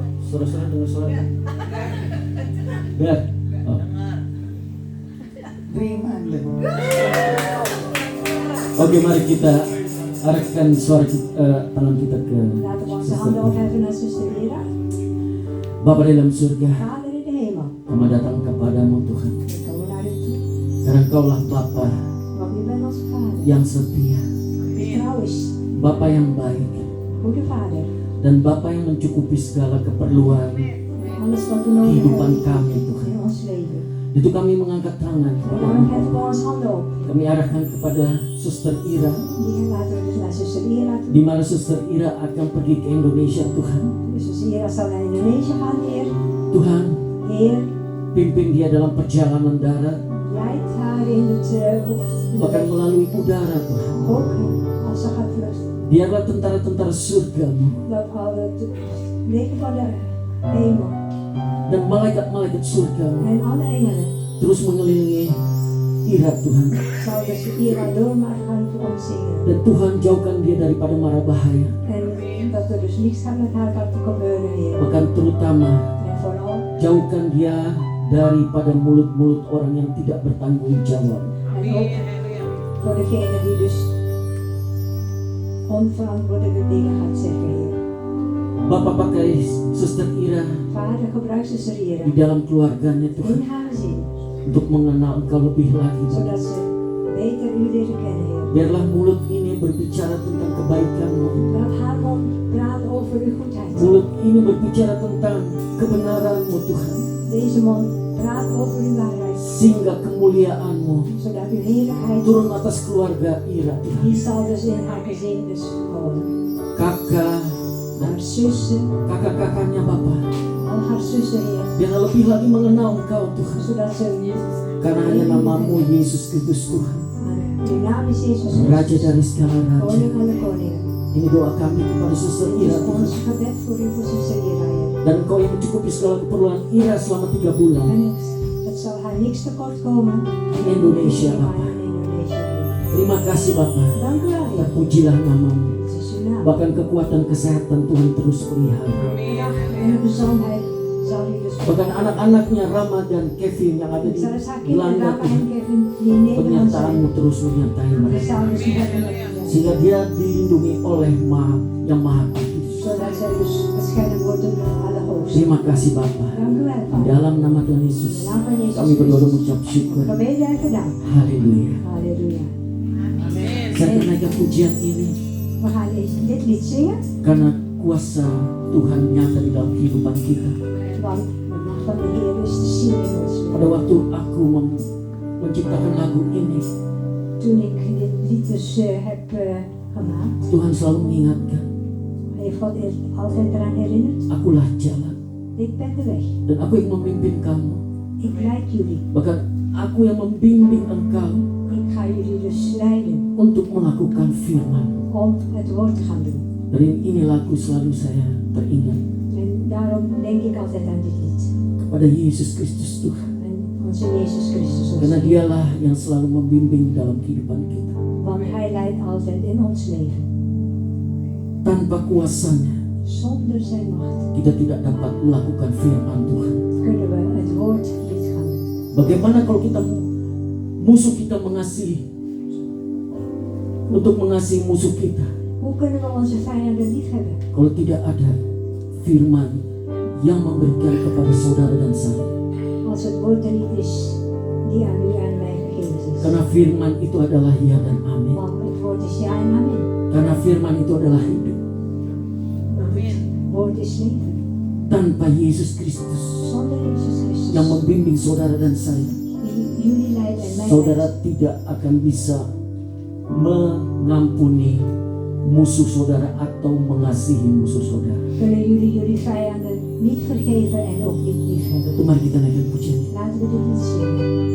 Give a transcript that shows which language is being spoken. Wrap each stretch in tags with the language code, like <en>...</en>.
<id>Saudara-saudara dengar suara? Biar. Oh. Oke, mari kita arahkan suara tangan kita ke</id> <nl>Laten we onze</nl> <en>Sister</en> <nl>handen Ira. opheffen naar zuster Ira.</nl> <id>Bapa dalam surga,</id> <nl>Vader in de hemel,</nl> <id>kami datang kepadamu Tuhan.</id> <nl>we komen naar u toe.</nl> <id>Karena Engkaulah Bapa</id> <nl>Want u bent onze vader.</nl> <id>yang setia,</id> <nl>Die trouw is.</nl> <id>Bapa yang baik,</id> <nl>Goede vader.</nl> <id>dan Bapa yang mencukupi segala keperluan</id> <nl>Alles wat we nodig</nl> <id>kehidupan</id> <nl>hebben</nl> <id>kami Tuhan.</id> <nl>in ons leven.</nl> <id>Itu kami mengangkat tangan kepada</id> <nl>daarom</nl> <id>Engkau.</id> <nl>heffen we onze handen op.</nl> <id>Kami arahkan kepada Suster Ira,</id> <nl>Die laten we dus naar zuster Ira toe.</nl> <id>di mana Suster Ira akan pergi ke Indonesia Tuhan.</id> <nl>Dus zuster Ira zal naar Indonesië gaan, Heer.</nl> <id>Tuhan,</id> <nl>Heer,</nl> <id>pimpin dia dalam perjalanan darat,</id> <nl>leid haar in het</nl> <id>bahkan melalui udara Tuhan.</id> <nl>ook als ze gaat vluchten.</nl> <id>Biarlah tentara-tentara surgamu</id> <nl>Dat al het leger van de hemel</nl> <id>dan malaikat-malaikat surgamu</id> <nl>en alle engelen</nl> <id>terus mengelilingi Ira Tuhan.</id> <nl>zal dus Ira door maar gaan omzingen.</nl> <id>Dan Tuhan jauhkan dia daripada mara bahaya,</id> <nl>En dat er dus niets gaat met haar kan gebeuren, Heer.</nl> <id>bahkan terutama</id> <nl>En vooral,</nl> <id>jauhkan dia daripada mulut-mulut orang yang tidak bertanggung jawab.</id> <nl>en ook voor degene die dus onverantwoordelijke dingen gaat zeggen, Heer.</nl> <id>Bapak pakai Suster Ira</id> <nl>Vader, gebruik zuster Ira</nl> <id>di dalam keluarganya Tuhan</id> <nl>in haar gezin,</nl> <id>untuk mengenal Engkau lebih lagi.</id> <nl>zodat ze beter u leren kennen, Heer.</nl> <id>Biarlah mulut ini berbicara tentang kebaikan-Mu.</id> <nl>Laat haar mond praten over uw goedheid.</nl> <id>Mulut ini berbicara tentang kebenaran-Mu Tuhan,</id> <nl>Deze mond praat over uw waarheid,</nl> <id>sehingga kemuliaan-Mu</id> <nl>zodat uw heerlijkheid</nl> <id>turun atas keluarga Ira Tuhan.</id> <nl>die zal dus in haar gezin dus komen.</nl> <id>Kakak dan</id> <nl>Haar zussen,</nl> <id>kakak-kakaknya Bapa,</id> <nl>al haar zussen, Heer,</nl> <id>biarlah lebih lagi mengenal Engkau Tuhan,</id> <nl>zodat ze</nl> <id>karena hanya nama-Mu Yesus Kristus Tuhan,</id> <nl>uw naam is Jezus</nl> <id>Raja</id> <nl>Christus,</nl> <id>dari segala raja.</id> <nl>koning van de koningen.</nl> <id>Ini doa kami kepada Suster</id> <nl>Dit Ira is</nl> <id>Tuhan.</id> <nl>ons gebed voor u, voor zuster Ira, Heer.</nl> <id>Dan Engkau yang mencukupi segala keperluan Ira selama 3 bulan</id> <nl>En het zal haar niks tekort komen</nl> <id>di Indonesia</id> <nl>maar</nl> <id>Bapa.</id> <nl>in Indonesië, Heer.</nl> <id>Terima kasih Bapa.</id> <nl>Dank u wel, Heer.</nl> <id>Terpujilah nama-Mu.</id> <nl>Het is uw naam.</nl> <id>Bahkan kekuatan kesehatan Tuhan terus pelihara.</id> <nl>En uw gezondheid zal u dus</nl> <id>Bahkan anak-anaknya Rama dan Kevin yang ada di</id> <nl>zelfs haar kinderen,</nl> <id>Belanda</id> <nl>Rafa en</nl> <id>Tuhan,</id> <nl>Kevin, die in Nederland zijn.</nl> <id>penyertaan-Mu terus menyertai</id> <nl>Die</nl> <id>mereka,</id> <nl>zal dus hebben met u.</nl> <id>sehingga dia dilindungi oleh yang Maha Kudus.</id> <nl>Zodat zij dus beschermd worden door alle hoogsten.</nl> <id>Terima kasih Bapa.</id> <nl>Dank u wel,</nl> <id>Di</id> <nl>Vader.</nl> <id>dalam nama Tuhan</id> <nl>In</nl> <id>Yesus,</id> <nl>de naam van Jezus</nl> <id>kami berdoa</id> <nl>Christus.</nl> <id>mengucap syukur.</id> <nl>Gebeden en gedaan.</nl> <id>Haleluya.</id> <nl>Halleluja.</nl> <id>Saya akan naikkan pujian ini</id> <nl>We gaan dit lied zingen,</nl> <id>karena kuasa Tuhan nyata di dalam kehidupan kita.</id> <nl>want de macht van de Heer is te zien in ons leven.</nl> <id>Pada waktu aku menciptakan lagu ini,</id> <nl>Toen ik dit lied dus heb gemaakt,</nl> <id>Tuhan selalu mengingatkan,</id> <nl>heeft God altijd eraan herinnerd.</nl> <id>akulah jalan</id> <nl>Ik ben de weg.</nl> <id>dan aku yang memimpin kamu.</id> <nl>Ik leid jullie.</nl> <id>Bahkan aku yang membimbing engkau</id> <nl>Ik ga jullie dus leiden</nl> <id>untuk melakukan firman.</id> <nl>om het woord te gaan doen.</nl> <id>Dari ini lagu selalu saya teringat</id> <nl>En daarom denk ik altijd aan dit lied.</nl> <id>kepada Yesus Kristus Tuhan.</id> <nl>En onze Jezus Christus ons.</nl> <id>Karena dialah yang selalu membimbing dalam kehidupan kita.</id> <nl>Want Hij leidt altijd in ons leven.</nl> <id>Tanpa kuasanya,</id> <nl>Zonder zijn macht</nl> <id>kita tidak dapat melakukan firman Tuhan.</id> <nl>kunnen we het woord niet gaan doen.</nl> <id>Bagaimana kalau musuh kita mengasihi, untuk mengasihi musuh kita,</id> <nl>Hoe kunnen we onze vijanden niet hebben?</nl> <id>kalau tidak ada firman yang memberikan kepada saudara dan saya?</id> <nl>Als het woord er niet is die aan u en mij gegeven is.</nl> <id>Karena firman itu adalah ya dan amin.</id> <nl>Want het woord is ja en amen.</nl> <id>Karena firman itu adalah hidup.</id> <nl>Want het woord is leven.</nl> <id>Tanpa Yesus Kristus</id> <nl>Zonder Jezus Christus.</nl> <id>yang membimbing saudara dan saya,</id> <nl>Die jullie leiden en mij</nl> <id>saudara</id> <nl>leidt.</nl> <id>tidak akan bisa mengampuni musuh saudara atau mengasihi musuh saudara.</id> <nl>Kunnen jullie jullie vijanden niet vergeven en ook niet liefhebben?</nl> <id>Itu mari kita naikkan pujian.</id> <nl>Laten we dit eens zingen.</nl>